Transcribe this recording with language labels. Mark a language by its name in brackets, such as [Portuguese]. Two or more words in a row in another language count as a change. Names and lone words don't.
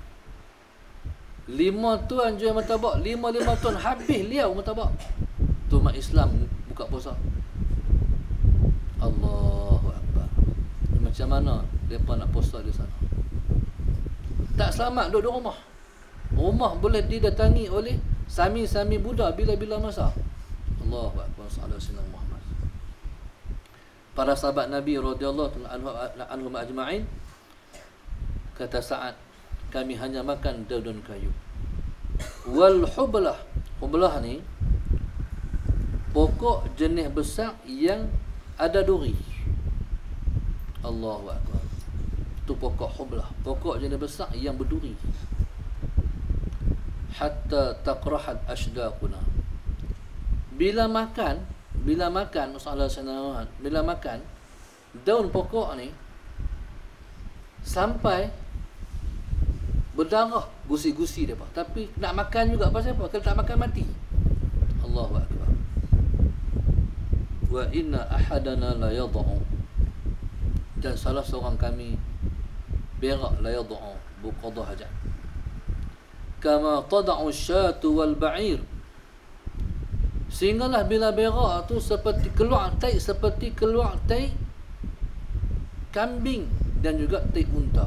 [Malay] 5 tuan jual martabak, 5 tuan habis liau martabak. Tu umat Islam buka puasa. [Arabic] الله أكبر. [Malay] Macam mana mereka nak puasa di sana? Tak selamat duduk di rumah. Rumah boleh didatangi oleh sami-sami Buddha bila-bila masa. [Arabic] الله أكبر. سيدنا محمد. [Malay] Para sahabat Nabi [Arabic] رضي الله عنهم أجمعين, [Malay] kata Sa'ad, kami hanya makan daun kayu. [Arabic] والحبلة, [Malay] hublah ni pokok jenis besar yang ada duri. [Arabic] الله أكبر. [Malay] Itu pokok hublah, pokok jenis besar yang berduri. [Arabic] حتى تقرحت أشداقنا. [Malay] Bila makan masalah senang, bila makan daun pokok ni sampai berdarah gusi-gusi dia, tapi nak makan juga. Pasal apa? Kalau tak makan mati. [Arabic] الله أكبر وإن أحدنا ليضع, [Malay] dan salah seorang kami berak, [Arabic] ليضع, [Malay] buqadah hajat, [Arabic] كما تضع الشاة والبعير, [Malay] sehinggalah bila berak tu seperti keluar tai kambing dan juga tai unta.